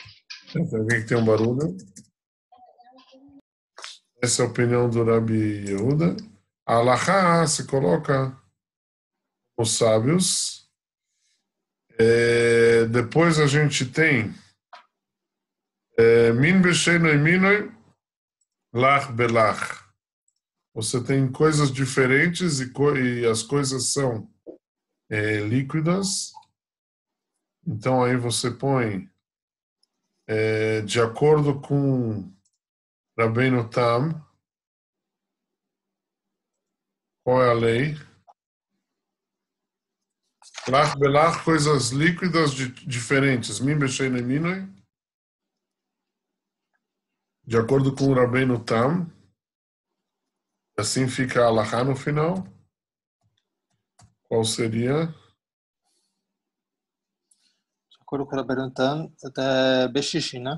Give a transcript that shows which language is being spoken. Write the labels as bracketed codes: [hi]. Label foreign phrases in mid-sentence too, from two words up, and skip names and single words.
[pt] Tem alguém que tem um barulho. Essa é a opinião do Rabi Yehuda. A Halachá se coloca os sábios. Depois a gente tem [he] מין בשאינו מינו לח בלח. [pt] Você tem coisas diferentes e as coisas são líquidas. Então aí você põe de acordo com Rabbeinu Tam, qual é a lei? [he] לח בלח, [pt] coisas líquidas diferentes. [he] מין בשאינו מינו. [pt] De acordo com o Rabbeinu Tam, assim fica a halachá no final. Qual seria? De acordo com o Rabbeinu Tam, é Beshishim, né?